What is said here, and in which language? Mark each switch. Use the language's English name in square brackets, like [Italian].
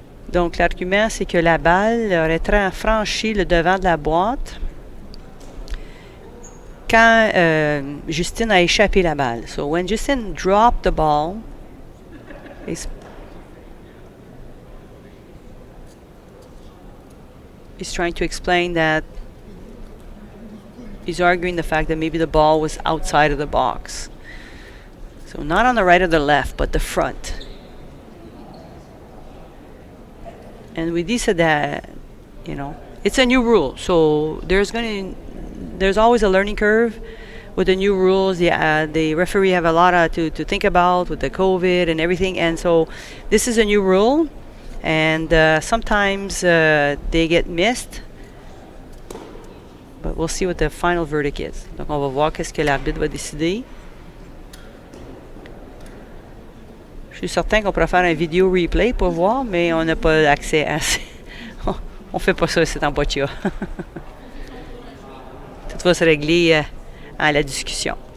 [French] Donc, l'argument, c'est que la balle aurait franchi le devant de la boîte quand Justine a échappé la balle. [English] So, when Justine dropped the ball, he's trying to explain that he's arguing the fact that maybe the ball was outside of the box. So, not on the right or the left, but the front. And we said that, it's a new rule. So there's always a learning curve with the new rules. The referee have a lot to think about with the COVID and everything. And so this is a new rule. And sometimes they get missed. But we'll see what the final verdict is. [French] Donc on va voir qu'est-ce que l'arbitre va décider. Je suis certain qu'on pourrait faire un vidéo replay pour voir, mais on n'a pas accès à ça. On fait pas ça, c'est en Boccia. Tout va se régler à la discussion.